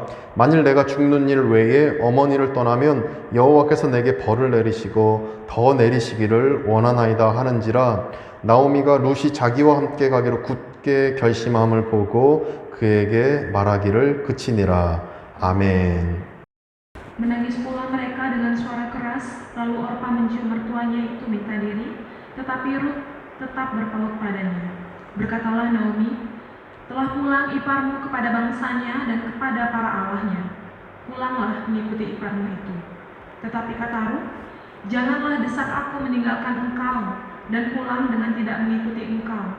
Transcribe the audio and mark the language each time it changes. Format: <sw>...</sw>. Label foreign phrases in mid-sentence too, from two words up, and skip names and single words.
<ko>만일 내가 죽는 일 외에 어머니를 떠나면 여호와께서 내게 벌을 내리시고 더 내리시기를 원하나이다 하는지라. 나오미가 룻이 자기와 함께 가기로 굳게 결심함을 보고 그에게 말하기를 그치니라. 아멘.</ko> <id>Menangis pula mereka dengan suara keras, lalu Orpa mencium mertuanya itu minta diri, tetapi Rut tetap berpaut padanya. Berkatalah Naomi, telah pulang iparmu kepada bangsanya dan kepada para allahnya. Pulanglah mengikuti iparmu itu. Tetapi kata Rut, janganlah desak aku meninggalkan engkau dan pulang dengan tidak mengikuti engkau.</id>